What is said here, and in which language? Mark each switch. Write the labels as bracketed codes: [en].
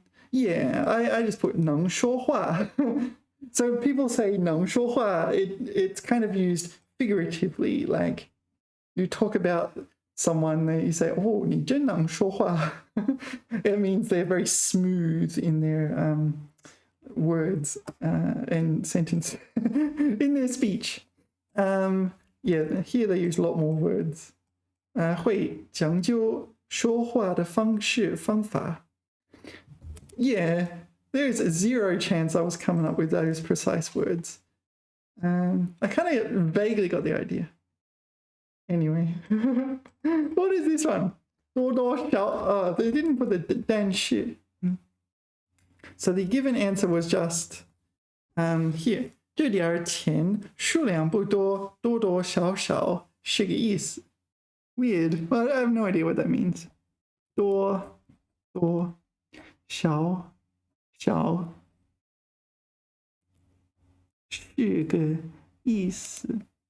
[en] Yeah, I just put 能说话。 So people say 能说话, it's kind of used figuratively, like you talk about someone that you say, oh, [zh] 你真能说话. [en] It means they're very smooth in their words and sentence in their speech. Yeah, here they use a lot more words. [zh] 会讲究说话的方式方法. [en] Yeah, there's a 0 chance I was coming up with those precise words. I kind of vaguely got the idea. Anyway, what is this one? 多多少, oh, they didn't put the 但是. So the given answer was just here. [zh] 这点钱数量不多，多多少少是个意思. [en] Weird. Well, I have no idea what that means. [zh] 多多少少是个意思。